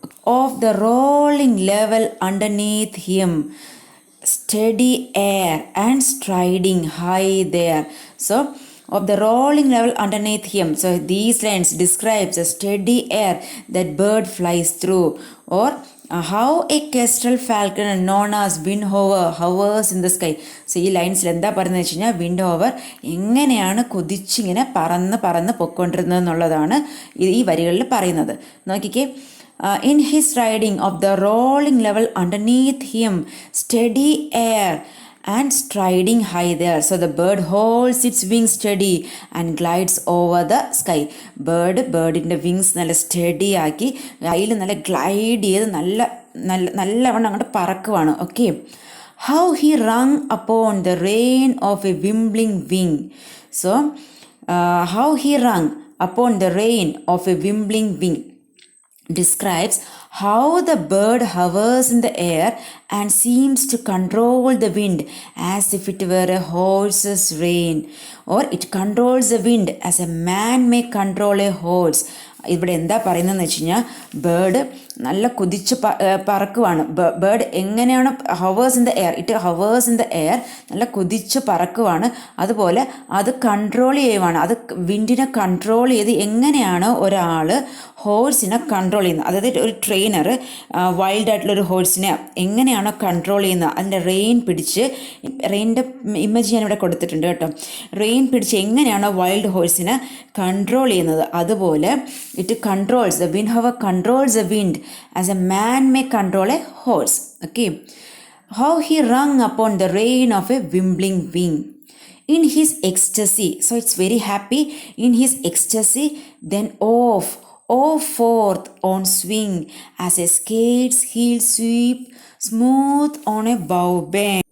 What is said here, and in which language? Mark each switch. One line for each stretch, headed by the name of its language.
English: Of the rolling level underneath him, steady air and striding high there. So of the rolling level underneath him. So these lines describes a steady air that bird flies through, or how a kestrel falcon known as Windhover hovers in the sky.
Malayalam: So ഈ ലൈൻസിൽ എന്താ പറയുന്നത് വെച്ച് കഴിഞ്ഞാൽ വിൻഡോവർ എങ്ങനെയാണ് കുതിച്ചിങ്ങനെ പറന്ന് പൊയ്ക്കൊണ്ടിരുന്നത് എന്നുള്ളതാണ് ഈ വരികളിൽ പറയുന്നത്. നോക്കിക്കേ,
English: in his riding of the rolling level underneath him, steady air and striding high there. So the bird holds its wings steady and glides over the sky.
Malayalam: ബേർഡിൻ്റെ wings നല്ല സ്റ്റഡി ആക്കി കയ്യിൽ നല്ല ഗ്ലൈഡ് ചെയ്ത് നല്ലവണ്ണം അങ്ങോട്ട് പറക്കുവാണ്. Okay.
English: How he rung upon the rein of a wimbling wing. So, how he rung upon the rein of a wimbling wing describes how the bird hovers in the air and seems to control the wind as if it were a horse's rein, or it controls the wind as a man may control a horse.
Malayalam: ഇവിടെ എന്താ പറയുന്നതെന്ന് വെച്ച് കഴിഞ്ഞാൽ bird നല്ല കുതിച്ച് പറക്കുവാണ്. Bird എങ്ങനെയാണ്
English: hovers in the air, it hovers in the air,
Malayalam: നല്ല കുതിച്ച് പറക്കുവാണ്. അതുപോലെ അത് കൺട്രോൾ ചെയ്യുവാണ്. അത് വിൻഡിനെ കൺട്രോൾ ചെയ്ത് എങ്ങനെയാണ് ഒരാൾ ഹോഴ്സിനെ കൺട്രോൾ ചെയ്യുന്നത്, അതായത് ഒരു ട്രെയിനർ വൈൽഡായിട്ടുള്ളൊരു ഹോഴ്സിനെ എങ്ങനെയാണോ കൺട്രോൾ ചെയ്യുന്നത്, അതിൻ്റെ റെയിൻ പിടിച്ച്, റെയിനിൻ്റെ ഇമേജ് ഞാനിവിടെ കൊടുത്തിട്ടുണ്ട് കേട്ടോ, റെയിൻ പിടിച്ച് എങ്ങനെയാണോ വൈൽഡ് ഹോഴ്സിനെ കൺട്രോൾ ചെയ്യുന്നത്, അതുപോലെ
English: It controls the Windhover controls the wind as a man may control a horse. Okay. How he rung upon the rein of a wimbling wing. In his ecstasy, so it's very happy, in his ecstasy, then off forth on swing, as a skate's heel sweep smooth on a bow bend.